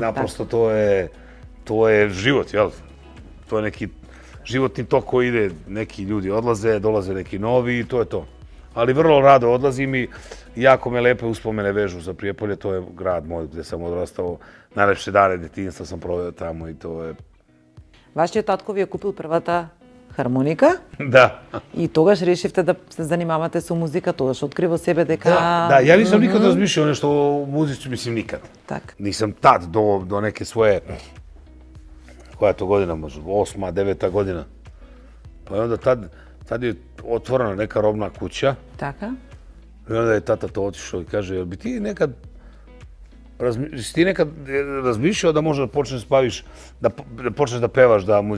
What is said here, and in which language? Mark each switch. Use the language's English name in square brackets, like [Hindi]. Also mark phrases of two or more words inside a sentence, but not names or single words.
[Serbian] Naprosto to je život, jel? To je neki životni tok koji ide, neki ljudi odlaze, dolaze neki novi i to je to. Ali vrlo rado odlazim i jako me lepe uspomene vežu za Prijepolje, to je grad moj gdje sam odrastao. Najlepše dane detinjstva sam proveo tamo i to je... [Macedonian] Вашиот татко ви е купил првата хармоника. Да. И тогаш решивте да се занимавате со музика, тогаш откри во себе дека... [Serbian] Да, ја нисам никад размишljao нешто о музици, мислим никад. [Macedonian] Так. [Serbian] Нисам тад до неке своje, koja je to godina, možda 8. 9. godina. Pa onda tad je otvorena neka robna kuća. [Macedonian] Така. [Serbian] I onda je tata to otišao i kaže, jel bi ti nekad si ti nekad razmišljao da možda počneš spaviš, da počneš da pevaš da muziku?